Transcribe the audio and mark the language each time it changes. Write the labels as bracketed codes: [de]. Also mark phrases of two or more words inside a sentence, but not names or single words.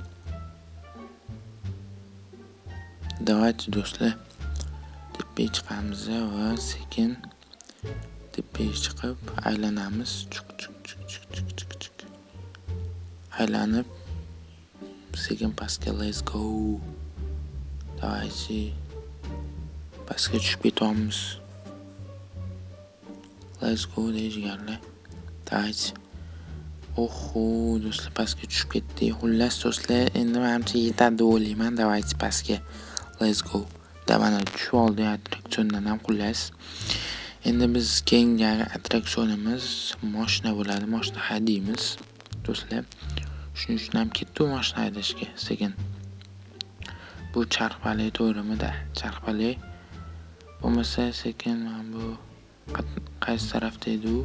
[uz] Davaychi do'stlar. Tepaga chiqamiz va sekin tepaga chiqib aylanamiz. Chuk. Aylanib sekin pastga [en] let's go. [uz] Davaychi pastga tushib ketamiz. [en] Let's go [uz] deyishganlar. Davaychi. Oho, do'stlar pastga tushib ketdik. Xullas do'stlar, endi menimcha yetadi deb o'ylayman. Davaychi pastga. [en] Let's go. [uz] Mana tushib oldik attraksiondan ham xullas. Endi biz keyingi attraksionimiz mashina bo'ladi. Mashina haydaymiz do'stlar. Shuning uchun ham ketdi mashina haydashga sekin. Bu charxpalak to'g'rimi-da? Charxpalak bo'lmasa sekin men bu qaysi tarafda edi u?